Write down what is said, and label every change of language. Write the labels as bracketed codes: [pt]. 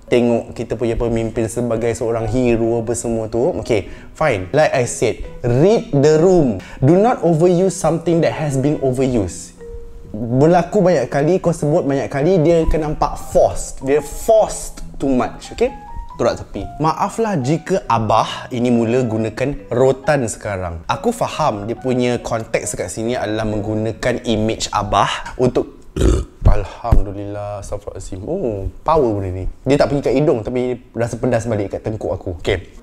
[ms] Tengok kita punya pemimpin sebagai seorang hero apa semua tu. [en] Okay, fine. Like I said, read the room. Do not overuse something that has been overused. [ms] Berlaku banyak kali, kau sebut banyak kali, dia akan nampak forced. Dia [en] forced too much, okay? [ms] Tolak tepi. Maaflah jika Abah ini mula gunakan rotan sekarang. Aku faham dia punya konteks kat sini adalah menggunakan image Abah untuk Alhamdulillah, astagfirullahaladzim. Oh, power benda ni. Dia tak pergi kat hidung tapi rasa pedas balik kat tengkuk aku. Okay.